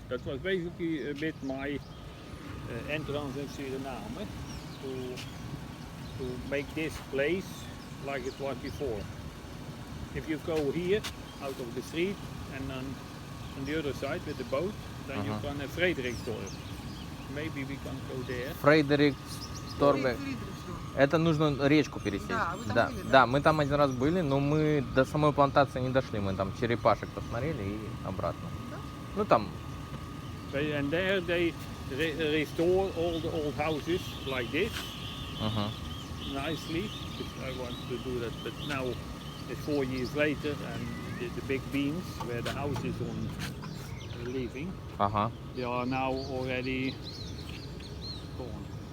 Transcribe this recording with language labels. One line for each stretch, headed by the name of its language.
English: That was basically a bit my entrance in Suriname. To make this place like it was before. If you go here out of the street and then on the other side with the boat, then you can have Frederiksdorp. Maybe we can go there.
Russian: Фредериксдорф. Это нужно речку пересечь. Да, вы там да, были, да? да? Мы там один раз были, но мы до самой плантации не дошли. Мы там черепашек посмотрели и обратно. Да? Ну там.
English: And there they restore all the old houses like this. Nicely. I want to do that, but now it's 4 years later and the big beams where the house is on leaving, they are now already gone.